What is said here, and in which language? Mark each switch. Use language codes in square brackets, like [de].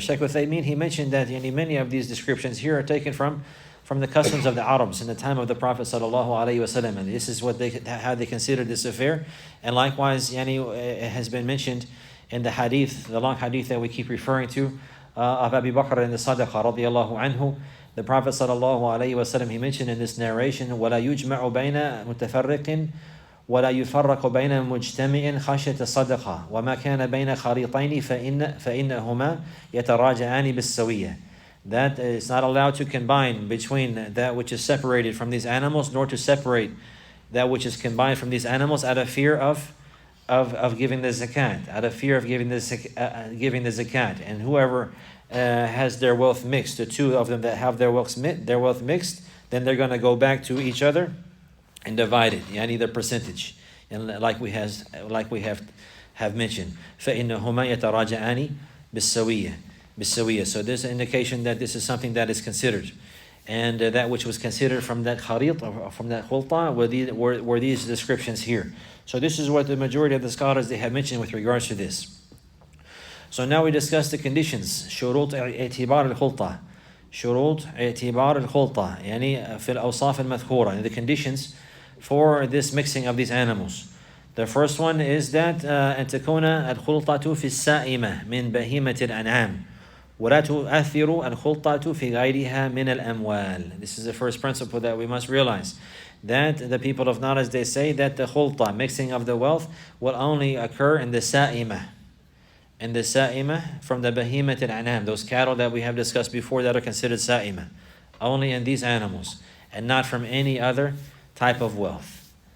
[en] Shaykh Uthaymin, he mentioned that many of these descriptions here are taken from the customs of the Arabs in the time of the Prophet sallallahu alaihi wasallam, and this is how they considered this affair. And likewise, it has been mentioned in the hadith, the long hadith that we keep referring to, of Abu Bakr in the Sadaqah radiyallahu anhu. The Prophet sallallahu alaihi wasallam, he mentioned in this narration, [ar] وَلَا يُجْمَعُ بَيْنَ مُتَفَرِّقٍ وَلَا يُفَرَّقُ بَيْنَ مُجْتَمِعٍ خَشْيَةَ الصَّدَقَةِ وَمَا كَانَ بَيْنَ خَرِيطَيْنِ فَإِنَّهُمَا يَتَرَاجَعَانِ بِالسَّوِيَّةِ. [en] That it's not allowed to combine between that which is separated from these animals, nor to separate that which is combined from these animals out of fear of of giving the zakat, out of fear of giving the zakat. And whoever has their wealth mixed, the two of them that have their wealth mixed, then they're going to go back to each other and divide it, yani the percentage. And like we have mentioned, [ar] فَإِنَّهُمَا يَتَرَاجَعَانِ بِالسَّوِيَّةِ. [en] So there's an indication that this is something that is considered. And that which was considered from that kharit, or from that khulta, were these descriptions here. So this is what the majority of the scholars, they have mentioned with regards to this. So now we discuss the conditions. [ar] شروط اعتبار الخلطة. شروط اعتبار الخلطة. يعني في الأوصاف المذكورة. [en] The conditions for this mixing of these animals. The first one is that [ar] أن تكون الخلطة في السائمة من بهيمة الأنعام. ولا تؤثر الخلطة في غيرها من الأموال. [en] This is the first principle that we must realize. That the people of knowledge, they say that the khulta, mixing of the wealth, will only occur in the sa'imah. In the sa'imah from the behemoth al-anam, those cattle that we have discussed before that are considered sa'imah. Only in these animals, and not from any other type of wealth.